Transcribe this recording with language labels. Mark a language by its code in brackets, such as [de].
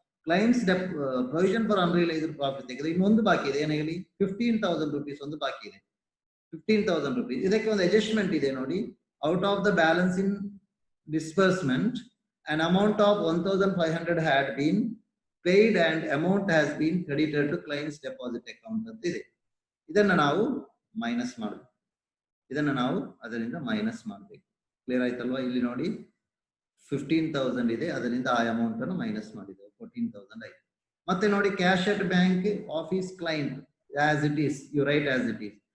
[kn] Clients provision for unrealised profit ತೆಗೆದು ಇನ್ನೊಂದು ಬಾಕಿ ಇದೆ, ಏನು ಹೇಳಿ? 15,000 rupees ಒಂದು ಬಾಕಿ ಇದೆ, 15,000 rupees. ಇದಕ್ಕೆ ಒಂದು ಅಡ್ಜಸ್ಟ್ಮೆಂಟ್ ಇದೆ ನೋಡಿ. [en] out of the balance in disbursement, an amount of 1,500 had been paid and amount has been credited to client's deposit account [kn] ಅಂತ ಇದೆ. ಇದನ್ನ ನಾವು ಮೈನಸ್ ಮಾಡಬೇಕು, ಅದರಿಂದ ಮೈನಸ್ ಮಾಡಬೇಕು. ಕ್ಲಿಯರ್ ಆಯ್ತಲ್ವಾ? ಇಲ್ಲಿ ನೋಡಿ 15,000 ಇದೆ, ಅದರಿಂದ ಆ ಅಮೌಂಟ್ ಅನ್ನು ಮೈನಸ್ ಮಾಡಿದ್ದೇವೆ, 14,000 ಆಯ್ತು. ಮತ್ತೆ ನೋಡಿ [en] Cash at bank office client as it is you write as it is.